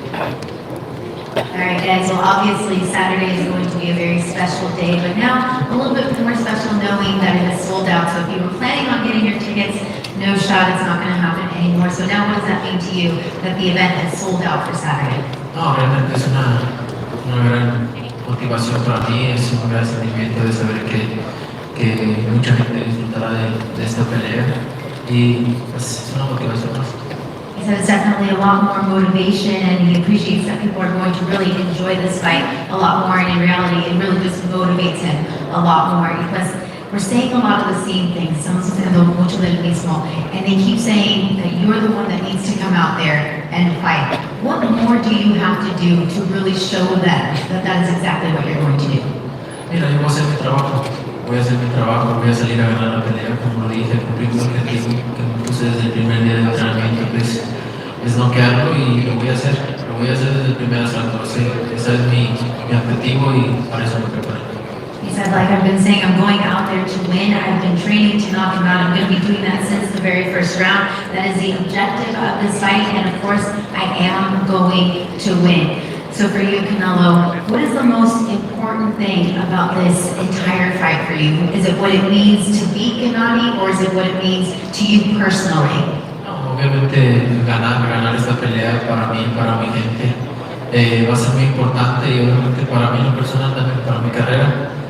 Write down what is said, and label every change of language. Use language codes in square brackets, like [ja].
[en] All right, guys, well, obviously Saturday is going to be a very special day, but now a little bit more special knowing that it is sold out. So if you were planning on getting your tickets, no shot, it's not going to happen anymore. So now what does that mean to you that the event is sold out for Saturday? [es] No, realmente es una gran motivación para mí, es un gran sentimiento de saber que mucha gente disfrutará de esta pelea y pues, es una motivación más. [en] He said it's definitely a lot more motivation, and he appreciates that people are going to really enjoy this fight a lot more, and in reality, it really just motivates him a lot more, because we're saying a lot of the same things, [es] estamos haciendo mucho del mismo, [en] and they keep saying that you're the one that needs to come out there and fight. What more do you have to do to really show them that that is exactly what you're going to do? [es] Mira, yo voy a hacer mi trabajo, voy a salir a ganar la pelea, como lo dije, cumplir mi objetivo que me puse desde el primer día de entrenamiento, es noquearlo y lo voy a hacer desde el primer asalto, ese es mi objetivo y para eso me preparé. [en] He said, like I've been saying, I'm going out there to win. I've been training to knock him out. I'm going to be doing that since the very first round. That is the objective of this fight, and of course, I am going to win. So for you, Canelo, what is the most important thing about this entire fight for you? Is it what it means to beat Gennady, or is it what it means to you personally? [es] No, obviamente ganar esta pelea para mí, para mi gente, va a ser muy importante y obviamente para mí en lo personal también, para mi carrera.